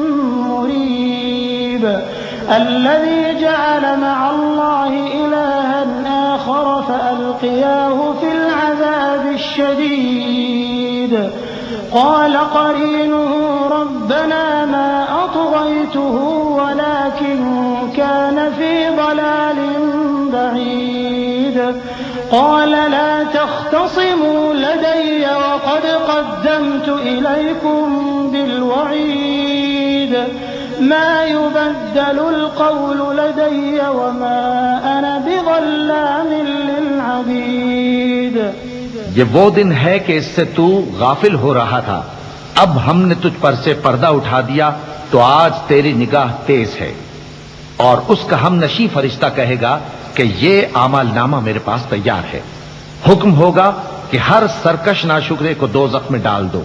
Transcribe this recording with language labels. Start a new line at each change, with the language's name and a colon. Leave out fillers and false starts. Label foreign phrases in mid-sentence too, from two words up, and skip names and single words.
Arabic: مريب الذي جعل مع الله إلها آخر فألقياه في العذاب الشديد قال قرينه ربنا ما أطغيته ولكن كان في ضلال بعيد قال لا تختصموا لدي وقد قدمت إليكم بالوعيد ما يبدل القول لدي وما أنا بظلام للعبيد.
Urdu: یہ وہ دن ہے کہ اس سے تو غافل ہو رہا تھا. اب ہم نے تجھ پر سے پردہ اٹھا دیا تو آج تیری نگاہ تیز ہے. اور اس کا ہم نشیں فرشتہ کہے گا کہ یہ اعمال نامہ میرے پاس تیار ہے. حکم ہوگا کہ ہر سرکش ناشکرے کو دوزخ میں ڈال دو.